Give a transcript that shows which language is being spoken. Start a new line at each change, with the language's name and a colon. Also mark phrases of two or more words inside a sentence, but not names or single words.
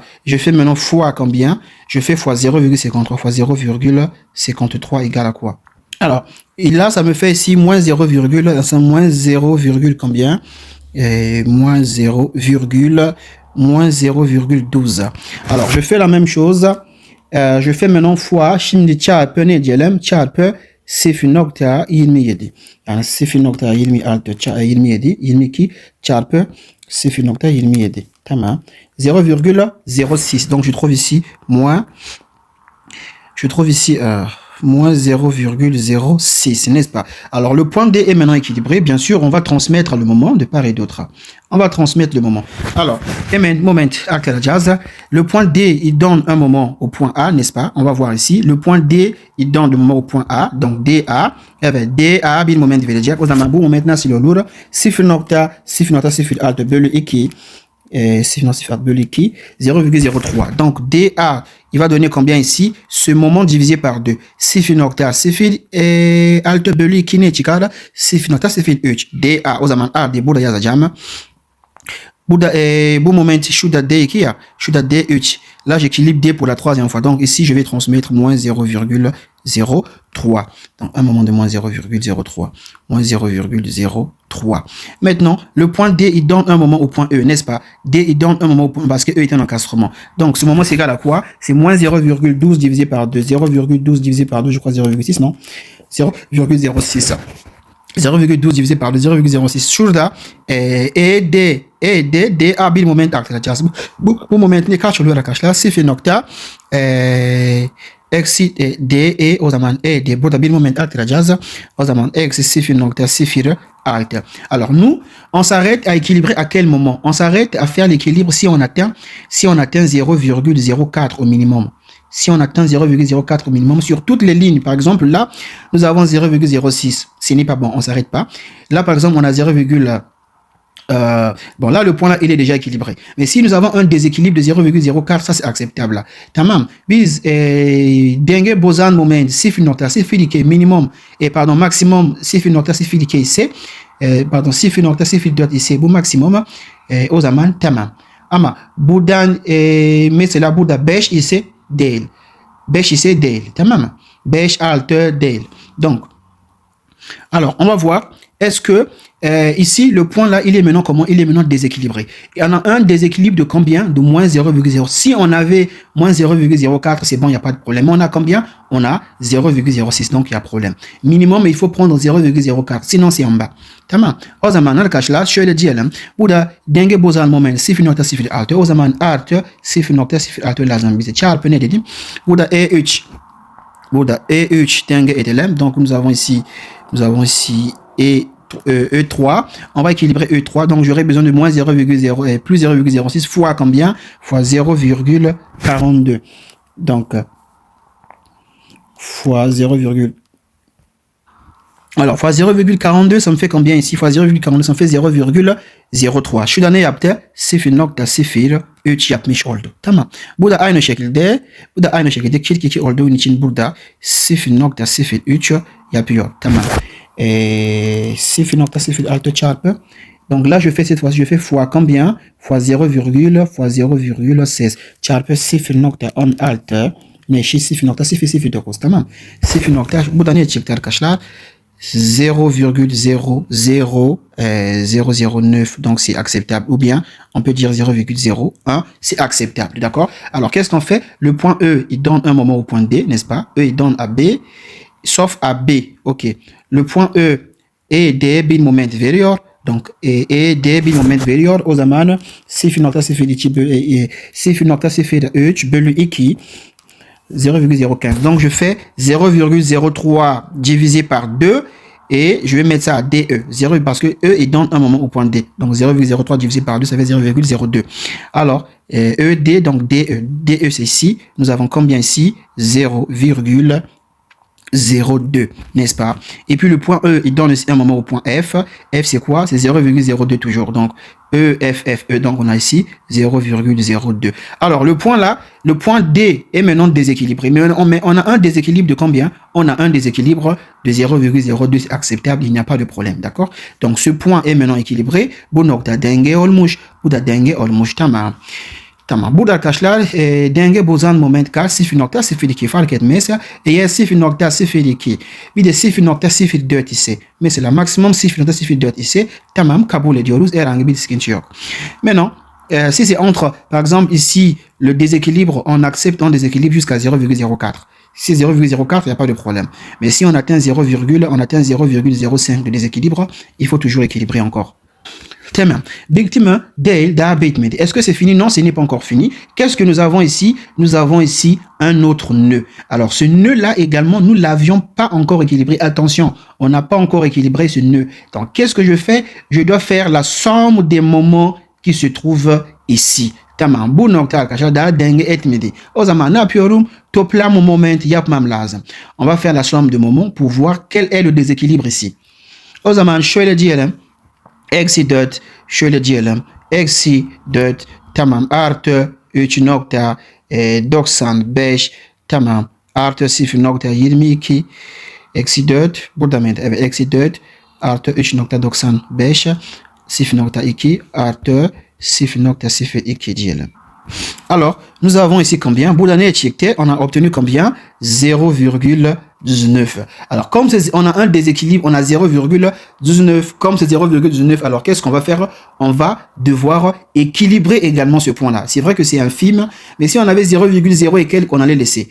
French: Je fais maintenant fois combien? Je fais fois 0,53 fois 0,53 égale à quoi? Alors, et là, ça me fait ici moins 0, moins 0, combien? Moins 0,12. Alors, je fais la même chose. Je fais maintenant fois,
Turkish: şimdi çarpı ne diyelim? Çarpı 0,27. Yani 0,27 22 çarpı 0,27. Tamam. 0,06.
French: Donc je trouve ici moins moins 0,06, n'est-ce pas? Alors, le point D est maintenant équilibré. Bien sûr, on va transmettre le moment de part et d'autre. On va transmettre le moment. Alors, le point D, il donne un moment au point A, n'est-ce pas? On va voir ici. Le point D, il donne le moment au point A. Donc, DA. Eh bien,
Turkish: DA, bil moment verecek. O zaman bu moment nasıl olur? 0,0 alt bölü 2. 0,03.
French: Donc, DA, il va donner combien ici? Ce moment divisé par 2. 0,0
Turkish: alt bölü 2 ne çıkar? 0,03. DA, o zaman A diye burada yazacağım. Burada bu moment şurada D2 ya. Şurada D3.
French: Là, j'équilibre D pour la troisième fois. Donc, ici, je vais transmettre moins 0,03. Donc, un moment de moins 0,03. Moins 0,03. Maintenant, le point D, il donne un moment au point E, n'est-ce pas? D, il donne un moment au point parce que E est un encastrement. Donc, ce moment, c'est égal à quoi? C'est moins 0,12 divisé par 2. 0,12 divisé par 2, je crois 0,6, non? 0,06. 0,12 divisé par 2, 0,06.
Turkish: Şurada D A bir moment aktaracağız. Bu moment ne kaç oluyor arkadaşlar? 0, eksi D o zaman D burada bir moment aktaracağız. O zaman eksi 0,06.
French: Alors nous, on s'arrête à équilibrer à quel moment? On s'arrête à faire l'équilibre si on atteint 0,04 au minimum. Si on atteint 0,04 au minimum sur toutes les lignes, par exemple, là, nous avons 0,06. Ce n'est pas bon, on ne s'arrête pas. Là, par exemple, on a 0, bon, là, le point là, il est déjà équilibré. Mais si nous avons un déséquilibre de 0,04, ça, c'est acceptable là.
Turkish: Tamam. Biz, denge bozan moment, 0,0 minimum,
French: et pardon,
Turkish: maximum, 0,0 ise, pardon, 0,04 ise, bu maximum, o zaman, tamam. Ama, buradan, mesela burada 5 ise, değil. 5 ise değil. Tamam mı? 5 6 değil.
French: Donc, alors, on va voir. Est-ce que ici, le point là, il est maintenant comment? Il est maintenant déséquilibré. Et on a un déséquilibre de combien? De moins 0,0. Si on avait moins 0,04, c'est bon, il n'y a pas de problème. On a combien? On a 0,06, donc il y a problème. Minimum, il faut prendre 0,04, sinon c'est en bas.
Turkish: Tamam. O zaman arkadaşlar şöyle diyelim. Burada denge bozan moment 0,06. O zaman artı 0,06 lazım bize. Çarpı ne dedim? Burada E3. Burada E3 denge edelim.
French: Donc nous avons ici E3. E3. On va équilibrer E3. Donc, j'aurai besoin de moins 0,0 et plus 0,06 fois combien? Fois 0,42. Donc, fois 0, alors, fois 0,42, ça me fait combien ici? Fois 0,42, ça me fait 0,03.
Turkish: Şu da ne yaptı? 0,03 yapmış oldu. Tamam. Bu da aynı şekilde, kirk 2 olduğu için burada 0,03 yapıyor. Tamam. 0,06 çarpı.
French: Donc là, je fais cette fois-ci, je fais fois combien? Fois 0,16 çarpı 0,16.
Turkish: Meşi 0,09. Tamam. 0, bu da ne çıktı arkadaşlar? 0,00009,
French: donc c'est acceptable, ou bien on peut dire 0,01, c'est acceptable, d'accord? Alors qu'est-ce qu'on fait? Le point E, il donne un moment au point D, n'est-ce pas? E, il donne à B, sauf à B, ok. Le point E et D,
Turkish: bin moment veriyor,
French: donc et D,
Turkish: bin moment veriyor, o zaman 0,03 bölü 2, 0,015.
French: Donc, je fais 0,03 divisé par 2 et je vais mettre ça à DE. 0 parce que E, il donne un moment au point D. Donc, 0,03 divisé par 2, ça fait 0,02. Alors, ED, donc DE. DE, c'est ici. Nous avons combien ici? 0,02, n'est-ce pas? Et puis, le point E, il donne aussi un moment au point F. F, c'est quoi? C'est 0,02 toujours. Donc, E, F, F, E. Donc, on a ici 0,02. Alors, le point là, le point D est maintenant déséquilibré. Mais on a un déséquilibre de combien? On a un déséquilibre de 0,02. C'est acceptable, il n'y a pas de problème, d'accord? Donc, ce point est maintenant équilibré.
Turkish: Bu nokta denge olmuş. Bu da denge olmuş. Tamam. Tamam. Burada arkadaşlar denge bozan moment kaç? 0,02 fark etmezse eğer 0,02 bir de 0,04 ise mesela maksimum 0,04 ise tamam kabul ediyoruz. Herhangi bir sıkıntı yok.
French: Maintenant, si c'est entre, par exemple ici, le déséquilibre, on accepte un déséquilibre jusqu'à 0,04. Si c'est 0,04, il n'y a pas de problème. Mais si on atteint 0,05 de déséquilibre, il faut toujours équilibrer encore.
Turkish: Tamam. Bitme değil, daha bitmedi.
French: Est-ce que c'est fini? Non, ce n'est pas encore fini. Qu'est-ce que nous avons ici? Nous avons ici un autre nœud. Alors, ce nœud-là également, nous l'avions pas encore équilibré. Attention, on n'a pas encore équilibré ce nœud. Donc, qu'est-ce que je fais? Je dois faire la somme des moments qui se trouvent ici.
Turkish: Tamam. Bu nokta arkadaşlar daha denge etmedi. O zaman ne yapıyorum? Toplam moment yapmam lazım.
French: On va faire la somme de moments pour voir quel est le déséquilibre ici.
Turkish: O zaman şöyle diyelim. Eksi 4 şöyle diyelim. Eksi 4 tamam artı 3,95 tamam artı 0,22 eksi 4 burada mıydı? Evet eksi 4 artı 3,95 0,2 artı 0,02 diyelim.
French: Alors, nous avons ici combien?
Turkish: Burada ne çıktı?
French: On a obtenu combien? 0,19. Alors, comme on a un déséquilibre, on a 0,19. Comme c'est 0,19, alors qu'est-ce qu'on va faire? On va devoir équilibrer également ce point-là. C'est vrai que c'est infime, mais si on avait 0,0 et quelques, on allait laisser.